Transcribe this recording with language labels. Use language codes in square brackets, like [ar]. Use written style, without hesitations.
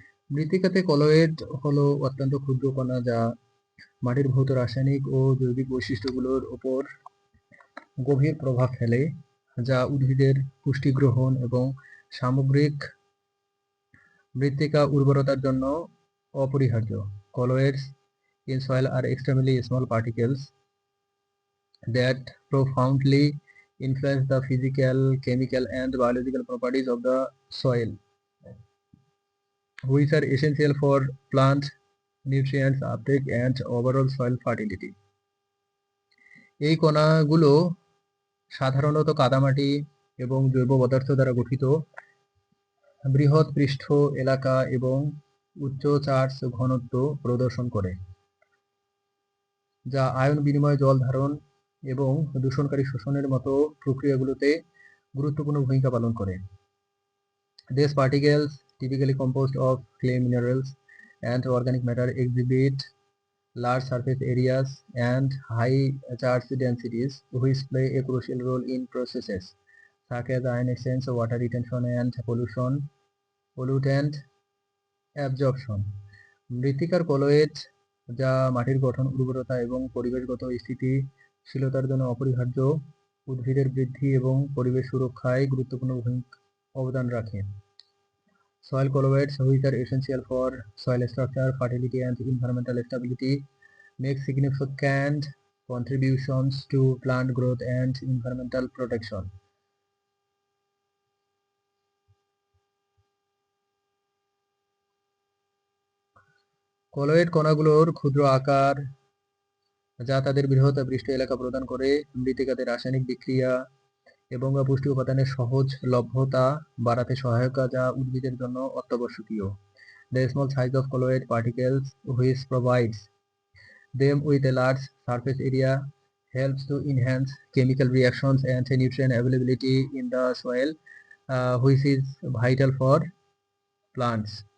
[bn] মৃত্তিকাতে কলোয়েড হলো অত্যন্ত ক্ষুদ্র কণা যা মাটির ভৌত রাসায়নিক ও জৈবিক বৈশিষ্ট্যগুলোর উপর গভীর প্রভাব ফেলে, যা উদ্ভিদের পুষ্টি গ্রহণ এবং সামগ্রিক মৃত্তিকা উর্বরতার জন্য অপরিহার্য। [en] Colloids in soil are extremely small particles that profoundly influence the physical, chemical, and biological properties of the soil, which are essential for plant nutrients uptake and overall soil fertility. [bn] এই কণাগুলো সাধারণত কাদামাটি এবং জৈব পদার্থ দ্বারা গঠিত, বৃহৎ পৃষ্ঠ এলাকা এবং উচ্চ চার্জ ঘনত্ব প্রদর্শন করে, যা আয়ন বিনিময়, জল ধারণ এবং দূষণকারী শোষণের মতো প্রক্রিয়াগুলোতে গুরুত্বপূর্ণ ভূমিকা পালন করে। [en] These particles, typically composed of clay minerals and organic matter, exhibit large surface areas and high charge densities, which play a crucial role in processes such as ion exchange, water retention, and pollutant absorption. [bn] মৃত্তিকার colloid, যা মাটির গঠন, উর্বরতা এবং পরিবেশগত স্থিতিশীলতার জন্য অপরিহার্য, উদ্ভিদের বৃদ্ধি এবং পরিবেশ সুরক্ষায় গুরুত্বপূর্ণ অবদান রাখে। [en] Soil colloids, which are essential for soil structure, fertility, and environmental stability, make significant contributions to plant growth and environmental protection. [bn] Colloid কণাগুলোর ক্ষুদ্র আকার, যা তাদের বৃহৎ পৃষ্ঠ এলাকা প্রদান করে, মৃত্তিকাতে রাসায়নিক বিক্রিয়া এবং পুষ্টি উপাদানের সহজ লভ্যতা বাড়াতে সহায়ক, যা উদ্ভিদের জন্য অত্যাবশ্যকীয়। [en] The small size of colloid particles, which provides them with a large surface area, helps to enhance chemical reactions and nutrient availability in the soil, which is vital for plants.